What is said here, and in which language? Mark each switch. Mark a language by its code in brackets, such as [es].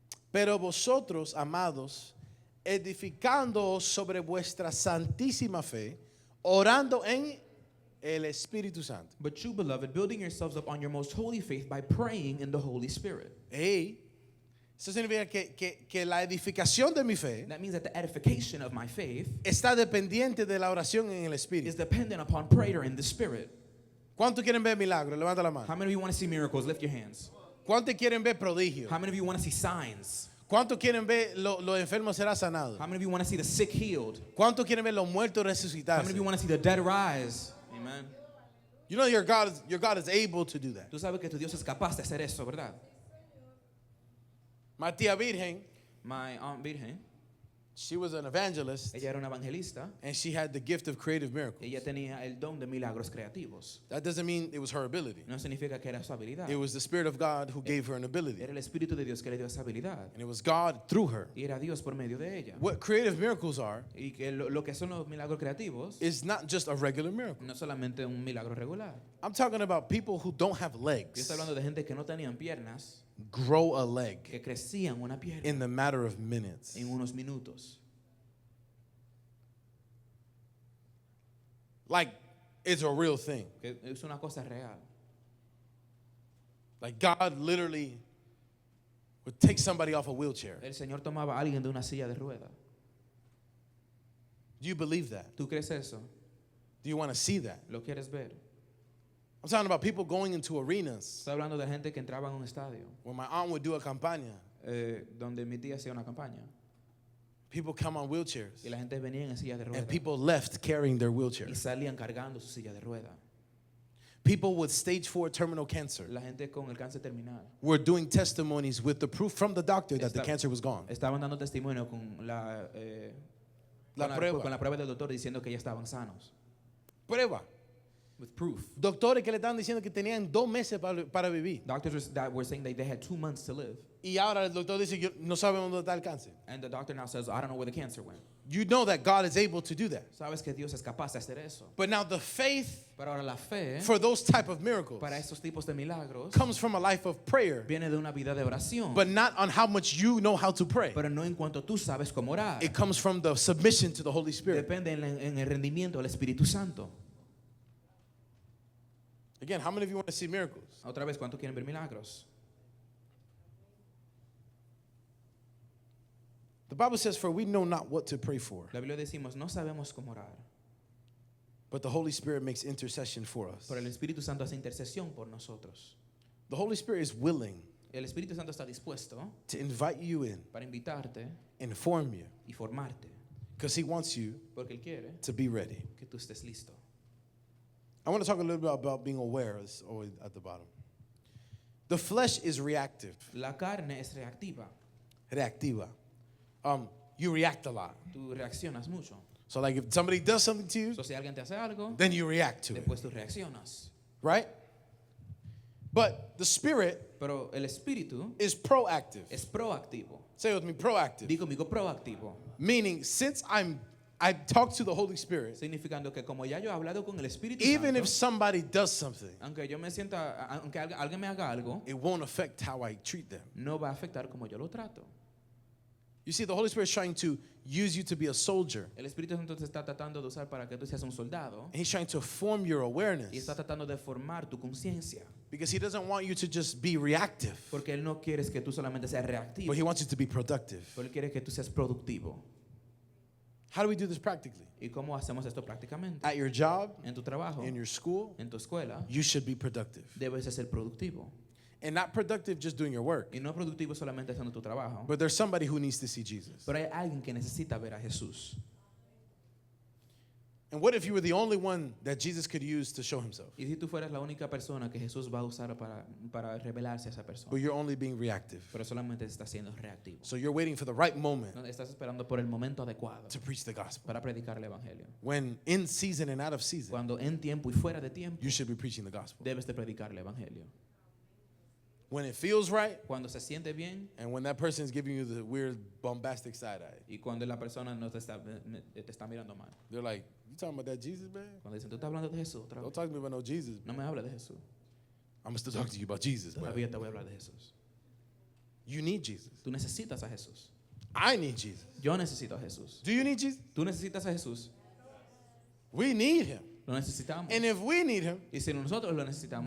[es] Pero vosotros, amados, edificándoos sobre vuestra santísima fe, orando en el Espíritu Santo. [en] But you, beloved, building yourselves up on your most holy faith by praying in the Holy Spirit. [es] Hey, eso significa que la edificación de mi fe [en] That means that the edification of my faith [es] está dependiente de la oración en el [en] is [es] Espíritu. [en] dependent upon prayer in the Spirit. [es] ¿Cuántos quieren ver milagros? Levanta la [en] How [es] mano. [en] many of you want to see miracles? Lift your hands. [es] ¿Cuántos quieren ver prodigios? [en] How many of you want to see signs? [es] ¿Cuántos quieren ver los enfermos serán sanados? [en] How many of you want to see the sick healed? [es] ¿Cuántos quieren ver los muertos [en] How [es] resucitarse? [en] many of you want to see the dead rise? Amen. You know your God is able to do that. [es] Tú sabes que tu Dios es capaz de hacer eso, ¿verdad? [en] My tía Virgen, My Aunt Virgen, she was an evangelist [es] ella era una evangelista. [en] and she had the gift of creative miracles. [es] Ella tenía el don de milagros creativos. [en] That doesn't mean it was her ability. [es] No significa que era su habilidad. [en] It was the Spirit of God who gave her an ability. [es] Era el Espíritu de Dios que le dio esa habilidad. [en] And it was God through her. [es] Y era Dios por medio de ella. [en] What creative miracles are [es] Y que lo que son los milagros creativos [en] is not just a regular miracle. [es] no solamente un milagro regular. [en] I'm talking about people who don't have [es] Yo [en] legs [es] estoy hablando de gente que no tenían piernas, [en] grow a leg [es] que crecían una pierna [en] in the matter of minutes. [es] en unos minutos. [en] Like it's a real thing. [es] Que es una cosa real. [en] Like God literally would take somebody off a wheelchair. [es] El Señor tomaba a alguien de una silla de rueda. [en] Do you believe that? [es] ¿Tú crees eso? [en] Do you want to see that? [es] ¿Lo quieres ver? [en] I'm talking about people going into arenas [es] Estoy hablando de gente que entraba en un estadio [en] where my aunt would do a campaña. [es] donde mi tía hacía una campaña [en] People come on wheelchairs. [es] y la gente venía en silla de rueda [en] And people left carrying their [es] y [en] wheelchair. [es] salían cargando su silla de rueda. [en] People with stage 4 terminal cancer [es] La gente con el cáncer terminal [en] were doing testimonies with the proof from the doctor that the [es] Esta- [en] cancer was gone. [es] estaban dando testimonio con la, La prueba. con la prueba del doctor diciendo que ya estaban sanos. Prueba. [en] With proof. [es] Doctores que le estaban diciendo que tenían 2 meses para vivir. [en] Doctors that were saying that they had 2 months to live. [es] Y ahora el doctor dice, no sabemos dónde está el cáncer. [en] And the doctor now says, I don't know where the cancer went. You know that God is able to do that. [es] Sabes que Dios es capaz de hacer eso. [en] But now the faith [es] Pero ahora la fe [en] for those type of miracles [es] para esos tipos de milagros [en] comes from a life of prayer, [es] viene de una vida de oración. [en] but not on how much you know how to pray. [es] Pero no en cuanto tú sabes cómo orar. [en] It comes from the submission to the Holy Spirit. [es] Depende en el rendimiento del Espíritu Santo. [en] Again, how many of you want to see miracles? [es] Otra vez, ¿cuántos quieren ver milagros? [en] The Bible says, for we know not what to pray for, [es] La Biblia decimos, no sabemos cómo orar, [en] but the Holy Spirit makes intercession for us. [es] pero el Espíritu Santo hace intercesión por nosotros. [en] The Holy Spirit is willing [es] El Espíritu Santo está dispuesto [en] to invite you in, [es] para invitarte [en] inform you, [es] y formarte, [en] because he wants you [es] porque Él quiere [en] to be ready. [es] que tú estés listo. [en] I want to talk a little bit about being aware. It's always at the bottom. The flesh is reactive. [es] La carne es reactiva. [en] Reactiva. You react a lot. [es] Tú reaccionas mucho. [en] So like if somebody does something to you, [es] So, si alguien te hace algo, [en] then you react to it, [es] después tú reaccionas. [en] right? But the spirit [es] Pero el Espíritu [en] is proactive. [es] es proactivo. [en] Say with me, proactive. [es] Digo conmigo proactivo. [en] Meaning, since I talk to the Holy Spirit, [es] Significando que como ya yo he hablado con el Espíritu [en] even [es] Santo, [en] if somebody does something, [es] aunque yo me sienta, aunque alguien me haga algo, [en] it won't affect how I treat them. [es] no va a afectar como yo lo trato. [en] You see, the Holy Spirit is trying to use you to be a soldier. [es] El Espíritu Santo te está tratando de usar para que tú seas un soldado [en] And he's trying to form your [es] y [en] awareness [es] está tratando de formar tu conciencia, [en] because he doesn't want you to just be reactive, [es] porque Él no quiere que tú solamente seas reactivo, [en] but he wants you to be productive. [es] pero Él quiere que tú seas productivo. [en] How do we do this practically? [es] ¿Y cómo hacemos esto prácticamente? [en] At your job, [es] En tu trabajo, [en] in your school, [es] en tu escuela, [en] you should be productive. [es] debes de ser productivo. [en] And not productive just doing your work. [es] Y no productivo solamente haciendo tu trabajo, [en] But there's somebody who needs to see Jesus. [es] pero hay alguien que necesita ver a Jesús. [en] And what if you were the only one that Jesus could use to show himself? [es] Y si tú fueras la única persona que Jesús va a usar para revelarse a esa persona, [en] But you're only being reactive. [es] pero solamente está siendo reactivo. [en] So you're waiting for the right moment [es] No, estás esperando por el momento adecuado [en] to preach the gospel. [es] para predicar el Evangelio. [en] When in season and out of season, [es] Cuando en tiempo y fuera de tiempo, [en] you should be preaching the gospel. [es] debes de predicar el Evangelio. [en] When it feels right, [es] Cuando se siente bien [en] and when that person is giving you the weird bombastic side eye, [es] y cuando la persona no te está mirando mal. [en] they're like, "You talking about that Jesus, man? [es] Cuando dicen, tú estás hablando de Jesús otra [en] Don't [es] vez. [en] talk to me about no Jesus. [es] No me hables de Jesús. [en] I'm gonna still talk to you about Jesus, but [es] Todavía te voy a hablar de Jesús. [en] you need Jesus. [es] Tú necesitas a Jesús. [en] I need Jesus. [es] Yo necesito a Jesús. [en] Do you need Jesus? [es] Tú necesitas a Jesús. [en] We need him. [es] Lo necesitamos. [en] And if we need him, [es] Y si nosotros lo necesitamos,